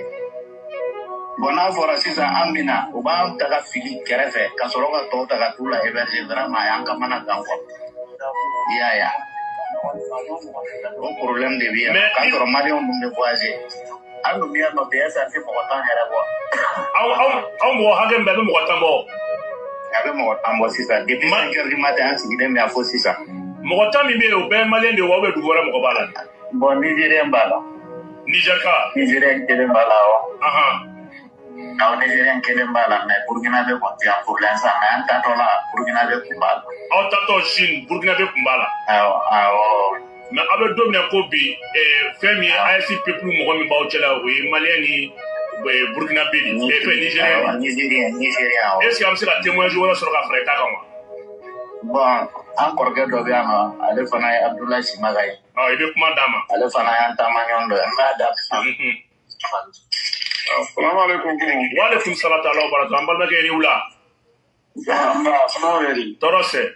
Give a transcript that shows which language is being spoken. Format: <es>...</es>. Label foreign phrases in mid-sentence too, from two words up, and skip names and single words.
<bm>Bon, n'a fɔra sisan an bɛna u b'an ta ka fili kɛrɛfɛ ka sɔrɔ ka tɔw ta ka t'u la</bm> <fr>héberger vraiment</fr> <bm>a y'an kamana gan quoi i y'a ye o problème de bɛ yen k'a sɔrɔ maliyɛnw dun bɛ voyager an dun bɛ yan nɔ bi</bm> <fr>est-ce que</fr> <bm>an tɛ mɔgɔ tan yɛrɛ bɔ. Aw mɔgɔ hakɛ min bɛ a bɛ mɔgɔ tan bɔ. A bɛ mɔgɔ tan bɔ sisan</bm> <fr>depuis 5 heures du matin</fr> <bm>an sigilen bɛ yan fo sisan. Mɔgɔ tan min bɛ yen o bɛɛ ye maliyɛn de ye wa</bm> <fr>ou bien</fr> <bm>dugu wɛrɛ mɔgɔ b'a la. Bon Nigérien b'a la. Niger ka. Nigérien kelen b'a la wa. Aw Nigérien kelen b'a la mais Burkina bɛ kɔni tɛ yan</bm> <fr>pour l'instant</fr> <bm>mais an tatɔ la Burkina bɛ kun b'a la. Aw tatɔ Chine Burkina bɛ kun b'a la. Awɔ. Mais aw bɛ don min na ko bi fɛn min ye AEC peuple mɔgɔ min b'aw cɛla o ye maliyɛn ni Burkina bɛ de fɛn Nigérien.</bm> <fr>Est-ce que</fr> <bm>an bɛ se ka témoignage wɛrɛ sɔrɔ ka fara i ta kan wa. Bon an kɔrɔkɛ dɔ bɛ yan nɔ ale fana ye Abdoulaye Simaga ye. I bɛ kuma d'a ma. Ale fana y'an taamaɲɔgɔn dɔ ye n b'a da. Salaamaaleykum.</bm> <ar>وعليكم السلام تعالى وبركاته.</ar> <bm>An balimakɛ ni wula. Tɔɔrɔ sɛ.</bm>